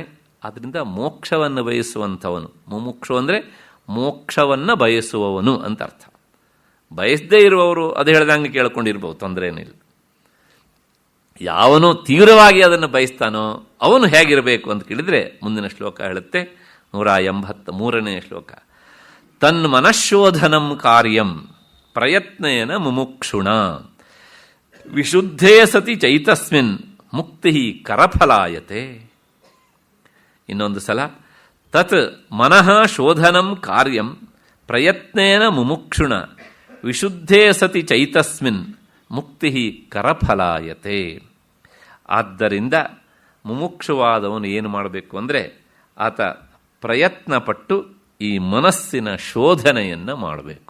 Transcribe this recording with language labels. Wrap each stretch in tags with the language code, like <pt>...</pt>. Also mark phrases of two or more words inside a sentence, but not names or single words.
<kn>ಆದ್ದರಿಂದ ಮೋಕ್ಷವನ್ನು ಬಯಸುವಂಥವನು, ಮುಮುಕ್ಷು ಅಂದರೆ ಮೋಕ್ಷವನ್ನು ಬಯಸುವವನು ಅಂತ ಅರ್ಥ. ಬಯಸದೇ ಇರುವವರು ಅದು ಹೇಳ್ದಂಗೆ ಕೇಳ್ಕೊಂಡಿರ್ಬೋದು, ತೊಂದರೆ ಏನಿಲ್ಲ. ಯಾವನು ತೀವ್ರವಾಗಿ ಅದನ್ನು ಬಯಸ್ತಾನೋ ಅವನು ಹೇಗಿರಬೇಕು ಅಂತ ಕೇಳಿದರೆ ಮುಂದಿನ ಶ್ಲೋಕ ಹೇಳುತ್ತೆ, 183ನೇ ಶ್ಲೋಕ.</kn> <sa>ತನ್ಮನಃಶೋಧನಂ ಕಾರ್ಯಂ ಪ್ರಯತ್ನೇನ ಮುಮುಕ್ಷುಣ ವಿಶುದ್ಧೇ ಸತಿ ಚೈತಸ್ಮಿನ್ ಮುಕ್ತಿ ಕರಫಲಾಯತೆ.</sa> <kn>ಇನ್ನೊಂದು ಸಲ,</kn> <sa>ತತ್ ಮನಃ ಶೋಧನಂ ಕಾರ್ಯಂ ಪ್ರಯತ್ನೇನ ಮುಮುಕ್ಷುಣ ವಿಶುದ್ಧೇ ಸತಿ ಚೈತಸ್ಮಿನ್ ಮುಕ್ತಿ ಕರಫಲಾಯತೆ.</sa> <kn>ಆದ್ದರಿಂದ ಮುಮುಕ್ಷುವಾದವನು ಏನು ಮಾಡಬೇಕು ಅಂದರೆ ಆತ ಪ್ರಯತ್ನಪಟ್ಟು ಈ ಮನಸ್ಸಿನ ಶೋಧನೆಯನ್ನು ಮಾಡಬೇಕು.</kn>